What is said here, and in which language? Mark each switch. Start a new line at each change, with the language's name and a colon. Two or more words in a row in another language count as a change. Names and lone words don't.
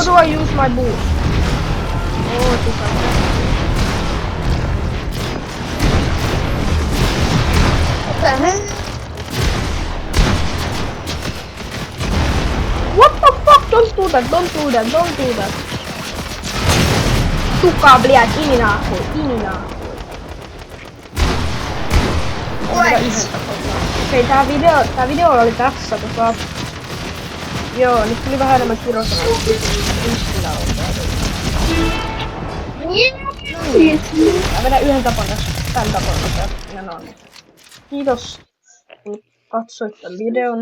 English: do I use my boost? Oh, this is What the hell? what the fuck? Don't do that, don't do that, don't do that.
Russian: Suka, блядь, иди нахуй, иди нахуй.
English: Right.
Finnish: Okei, tää video oli tässä, Joo, nyt tuli vähän enemmän kirjoittaa. vedän yhden tämän tapan ja no niin. Kiitos, kun katsoit tämän videon.